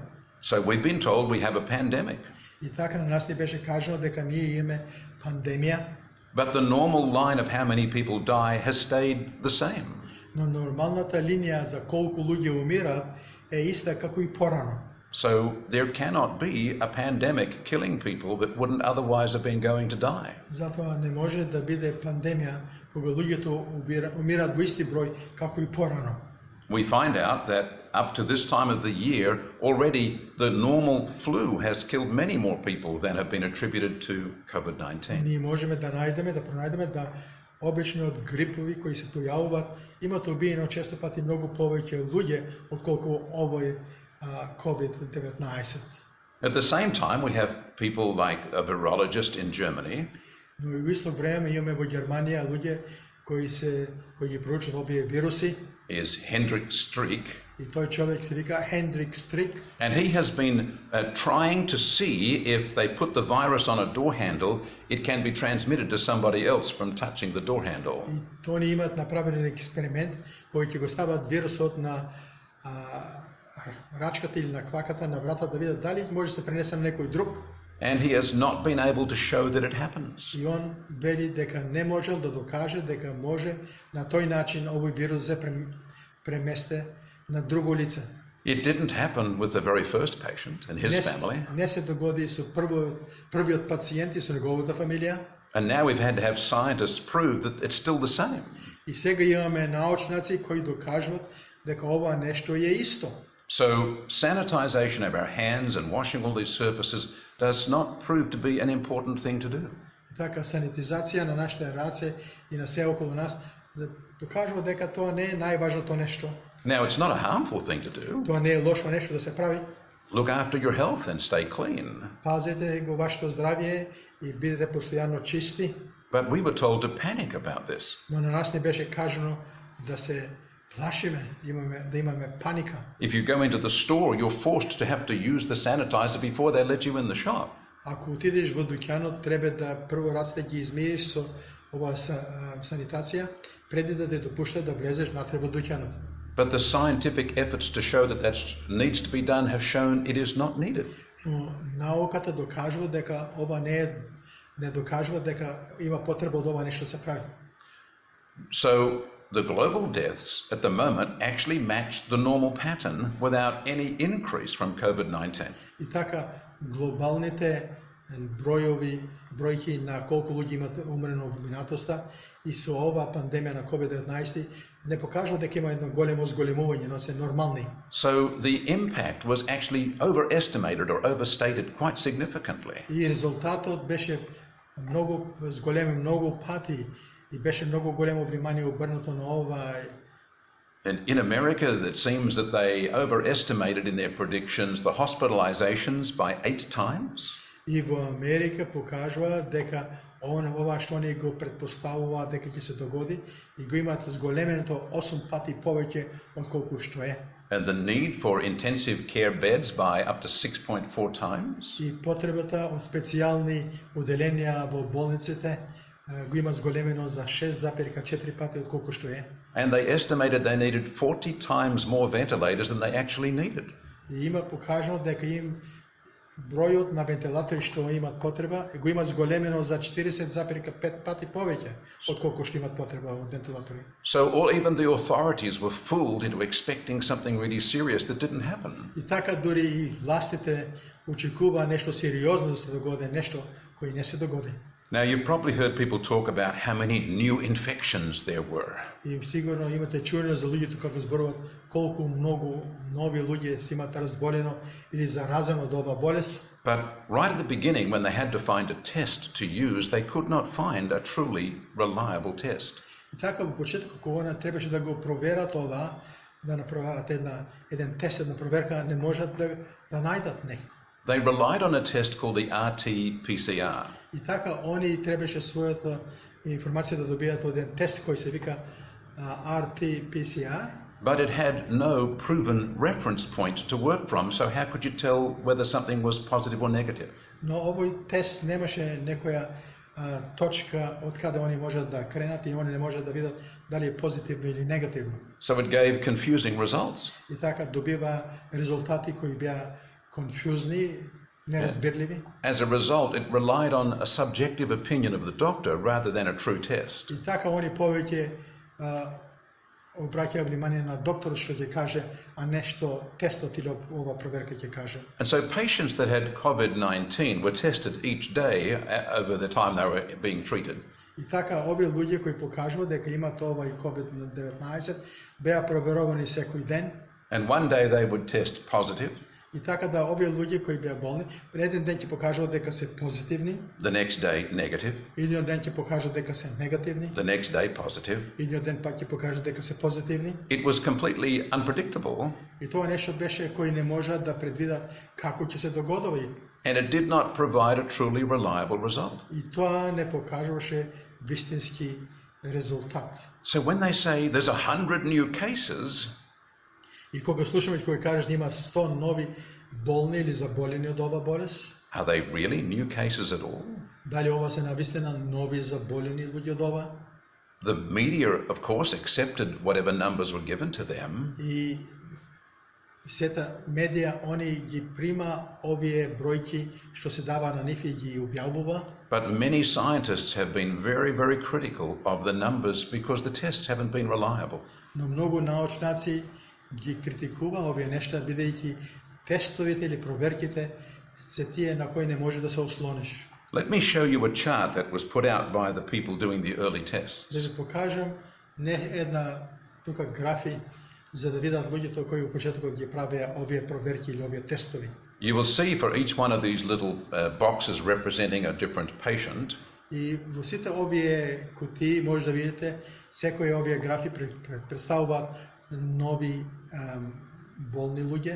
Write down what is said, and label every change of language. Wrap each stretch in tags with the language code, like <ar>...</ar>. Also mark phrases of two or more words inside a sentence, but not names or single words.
<en>So we've been told we have a pandemic.</en> <mk>И така на нас ни беше кажано дека ние имаме пандемија.</mk> <en>But the normal line of how many people die has stayed the same.</en> <mk>Но нормалната линија за колку луѓе умираат е иста како и порано.</mk> <en>So there cannot be a pandemic killing people that wouldn't otherwise have been going to die.</en> <mk>Затоа не може да биде пандемија кога луѓето умираат во исти број како и порано.</mk> <en>we find out that up to this time of the year, already the normal flu has killed many more people than have been attributed to COVID-19.</en> <mk>Ние можеме да пронајдеме да обичниот грипови кои се појавуваат имаат убиено често пати многу повеќе луѓе отколку овој COVID-19.</mk> <en>At the same time, we have people like a virologist in Germany.</en> <mk>Но и во исто време имаме во Германија луѓе кои ги проучат овие вируси.</mk> <en>Is Hendrik Streeck.</en> <mk>И тој човек се вика Hendrik Streeck.</mk> <en>And he has been trying to see if they put the virus on a door handle, it can be transmitted to somebody else from touching the door handle.</en> <mk>И тони имаат направен експеримент кој ќе го стават вирусот на рачката или на кваката на врата да видат дали може да се пренесе на некој друг.</mk> <en>And he has not been able to show that it happens.</en> <mk>И он вели дека не можел да докаже дека може на тој начин овој вирус се преместе на друго лице.</mk> <en>It didn't happen with the very first patient and his family.</en> <mk>Не се догоди со првиот пациент и со неговата фамилија.</mk> <en>And now we've had to have scientists prove that it's still the same.</en> <mk>И сега имаме научници кои докажуваат дека ова нешто е исто.</mk> <en>So sanitization of our hands and washing all these surfaces does not prove to be an important thing to do.</en> <mk>Така санитизација на нашите раце и на се околу нас докажува дека тоа не е најважното нешто.</mk> <en>Now it's not a harmful thing to do.</en> <mk>Тоа не е лошо нешто да се прави.</mk> <en>Look after your health and stay clean.</en> <mk>Пазете го вашето здравје и бидете постојано чисти.</mk> <en>But we were told to panic about this.</en> <mk>Но на нас не беше кажано да се плашиме, да имаме паника.</mk> <en>If you go into the store, you're forced to have to use the sanitizer before they let you in the shop.</en> <mk>Ако отидеш во дуќанот, треба да прво рацете ги измиеш со ова санитација преди да те допуштат да влезеш натре во дуќанот.</mk> <en>But the scientific efforts to show that needs to be done have shown it is not needed.</en> <mk>Но науката докажува дека ова не докажува дека има потреба од ова нешто се прави.</mk> <en>So the global deaths at the moment actually match the normal pattern without any increase from COVID-19.</en> <mk>И така глобалните бројки на колку луѓе имат умрено во минатоста и со ова пандемија на COVID-19 не покажува дека има едно големо зголемување, но се нормални.</mk> <en>So the impact was actually overestimated or overstated quite significantly.</en> <mk>И резултатот беше многу зголемен многу пати и беше многу големо внимание обрнато на ова.</mk> <en>And in America, it seems that they overestimated in their predictions the hospitalizations by 8 times.</en> <mk>И во Америка покажува дека ова што они го претпоставуваат дека ќе се догоди и го имаат зголеменото 8 пати повеќе отколку што е.</mk> <en>And the need for intensive care beds by up to 6.4 times.</en> <mk>И потребата од специјални оделенија во болниците го има зголемено за 6,4 пати отколку што е.</mk> <en>And they estimated they needed 40 times more ventilators than they actually needed.</en> <mk>И има покажано дека им бројот на вентилатори што имат потреба го има зголемено за 40,5 пати повеќе отколку што имат потреба од вентилатори.</mk> <en>So even the authorities were fooled into expecting something really serious that didn't happen.</en> <mk>И така дури и властите очекува нешто сериозно да се догоди, нешто кој не се догоди.</mk> <en>Now you've probably heard people talk about how many new infections there were.</en> <mk>И сигурно имате чуено за луѓето како зборуваат колку многу нови луѓе се имаат разболено или заразено од ова болест.</mk> <en>But right at the beginning, when they had to find a test to use, they could not find a truly reliable test.</en> <mk>И така во почетокот кога требаше да го проверат ова, да направат еден тест, една проверка, не можат да најдат некој.</mk> <en>They relied on a test called the RT-PCR.</en> <mk>И така они требаше својата информација да добијат од еден тест кој се вика RT-PCR.</mk> <en>But it had no proven reference point to work from, so how could you tell whether something was positive or negative?</en> <mk>Но овој тест немаше некоја точка од каде они можат да кренат и они не можат да видат дали е позитивно или негативно.</mk> <en>So it gave confusing results.</en> <mk>И така добива резултати кои беа конфузни, неразбирливи.</mk> <en>As a result, it relied on a subjective opinion of the doctor rather than a true test.</en> <mk>И така они повеќе обраќаат внимание на докторот што ќе каже, а не што тестот или ова проверка ќе каже.</mk> <en>And so patients that had COVID-19 were tested each day over the time they were being treated.</en> <mk>И така овие луѓе кои покажуваат дека имаат овај COVID-19 беа проверувани секој ден.</mk> <en>And one day they would test positive.</en> <mk>И така да овие луѓе кои беа болни, еден ден ќе покажуваат дека се позитивни.</mk> <en>The next day negative.</en> <mk>Идниот ден ќе покажат дека се негативни.</mk> <en>The next day positive.</en> <mk>Идниот ден пак ќе покажат дека се позитивни.</mk> <en>It was completely unpredictable.</en> <mk>И тоа нешто беше кој не можат да предвидат како ќе се догоди.</mk> <en>And it did not provide a truly reliable result.</en> <mk>И тоа не покажуваше вистински резултат.</mk> <en>So when they say there's 100 new cases,</en> <mk>И кога слушаме кој кажеш има 100 нови болни или заболени од ова болест,</mk> <en>are they really new cases at all?</en> <mk>дали ова се навистина нови заболени луѓе од ова?</mk> <en>The media, of course, accepted whatever numbers were given to them.</en> <mk>И сета медија они ги прима овие бројки што се дава на нив и ги објавува.</mk> <en>But many scientists have been very, very critical of the numbers because the tests haven't been reliable.</en> <mk>Но многу научници ги критикува овие нешта бидејќи тестовите или проверките се тие на кои не може да се ослониш.</mk> <en>Let me show you a chart that was put out by the people doing the early</en> <mk>Да</mk> <en>tests.</en> <mk>ви покажам не една тука графи за да видат луѓето кои во почетокот ги правеа овие проверки или овие тестови.</mk> <en>You will see for each one of these little boxes representing a different patient.</en> <mk>И во сите овие кутии може да видите секој овие графи представуваат нови болни луѓе.</mk>